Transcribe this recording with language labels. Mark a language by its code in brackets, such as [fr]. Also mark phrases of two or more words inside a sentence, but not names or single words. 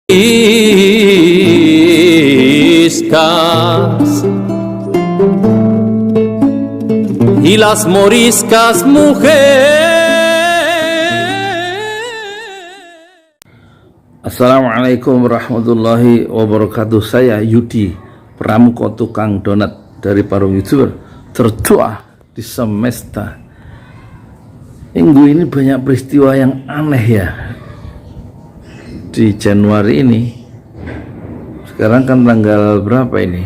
[es] moriscas y las moriscas mujer. [ar] السلام عليكم ورحمة الله وبركاته. [id] Saya Yudi Pramuko, tukang donat dari Parung YouTuber tertua di semesta. Minggu ini banyak peristiwa yang aneh ya di Januari ini. Sekarang kan tanggal berapa ini?